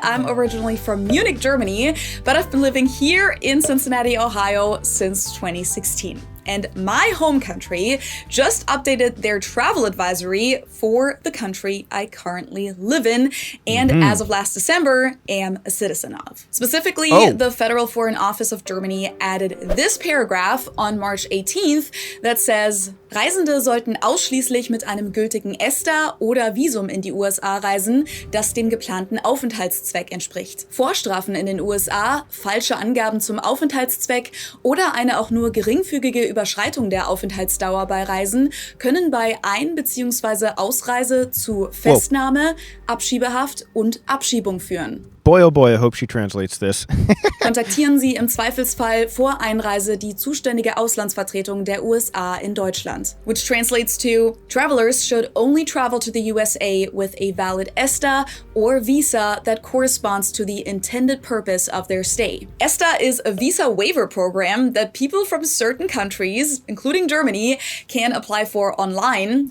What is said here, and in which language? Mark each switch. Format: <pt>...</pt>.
<en>I'm originally from Munich, Germany, but I've been living here in Cincinnati, Ohio since 2016. And my home country just updated their travel advisory for the country I currently live in and as of last December am a citizen of. Specifically, the Federal Foreign Office of Germany added this paragraph on March 18th that says,</en> <de>Reisende sollten ausschließlich mit einem gültigen ESTA oder Visum in die USA reisen, das dem geplanten Aufenthaltszweck entspricht. Vorstrafen in den USA, falsche Angaben zum Aufenthaltszweck oder eine auch nur geringfügige Überschreitung der Aufenthaltsdauer bei Reisen können bei Ein- bzw. Ausreise zu Festnahme, Abschiebehaft und Abschiebung führen.</de> <en>Boy, oh boy, I hope she translates this.</en> <de>Kontaktieren Sie im Zweifelsfall vor Einreise die zuständige Auslandsvertretung der USA in Deutschland.</de> <en>Which translates to, travelers should only travel to the USA with a valid ESTA or visa that corresponds to the intended purpose of their stay. ESTA is a visa waiver program that people from certain countries, including Germany, can apply for online.</en>